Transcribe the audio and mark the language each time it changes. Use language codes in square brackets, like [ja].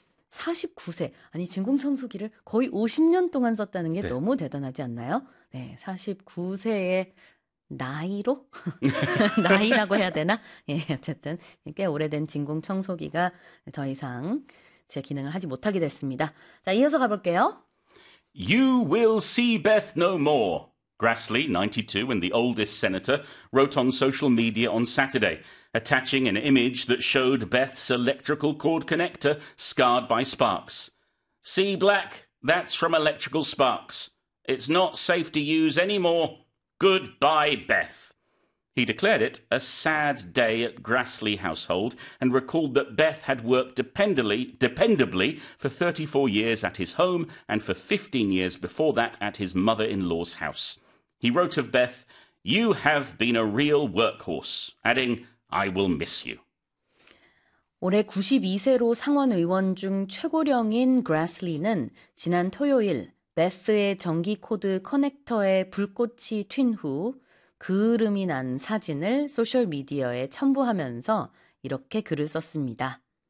[ko] 49세, 아니 진공청소기를 거의 50년 동안 썼다는 게 네. 너무 대단하지 않나요? 네, 49세의 나이로? 나이라고 해야 되나? 예, 어쨌든 꽤 오래된 진공청소기가 더 이상 제 기능을 하지 못하게 됐습니다. 자, 이어서 가볼게요. [en] You will see Beth no more. Grassley, 92, and the oldest senator, wrote on social media on Saturday, attaching an image that showed Beth's electrical cord connector scarred by sparks. See, Black, that's from electrical sparks. It's not safe to use anymore. Goodbye, Beth. He declared it a sad day at Grassley household and recalled that Beth had worked dependably for 34 years at his home and for 15 years before that at his mother-in-law's house. He wrote of Beth, "You have been a real workhorse," adding, "I will miss you." [ko] 올해 92세로 상원 의원 중 최고령인 그라슬리는 지난 토요일 베스의 전기 코드 커넥터에 불꽃이 튄 후 그을음이 난 사진을 소셜 미디어에 첨부하면서 이렇게 글을 썼습니다.